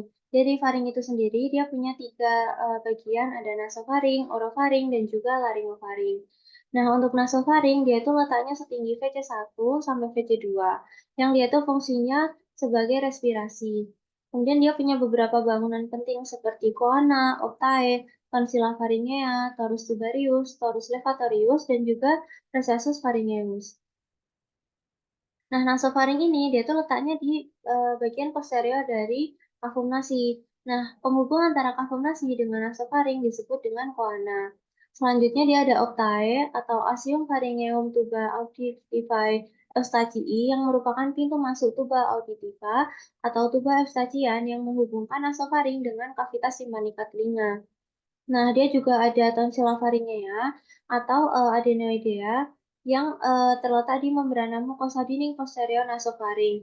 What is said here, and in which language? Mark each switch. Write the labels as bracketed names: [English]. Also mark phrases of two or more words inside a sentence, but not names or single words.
[Indonesian] Jadi faring itu sendiri dia punya tiga bagian, ada nasofaring, orofaring, dan juga laringofaring. Nah, untuk nasofaring dia itu letaknya setinggi VC1 sampai VC2, yang dia itu fungsinya sebagai respirasi. Kemudian dia punya beberapa bangunan penting seperti coana, optae, [Latin] tonsilla faringea, torus tubarius, torus levatorius, [Indonesian] dan juga [Latin] recessus pharyngeus. [Indonesian] Nah, nasofaring ini dia tuh letaknya di bagian posterior dari kavum nasi. Nah, penghubung antara kavum nasi dengan nasofaring disebut dengan coana. Selanjutnya dia ada optae atau [Latin] Asium pharyngeum tuba auditivae eustachii [Indonesian] yang merupakan pintu masuk [Latin] tuba auditiva [Indonesian] atau tuba eustachian yang menghubungkan nasofaring dengan kavitas simpanika telinga. Nah, dia juga ada [Latin] tonsilla faringea [Indonesian] atau adenoidea yang terletak di membrana mukosa dinding posterior nasofaring.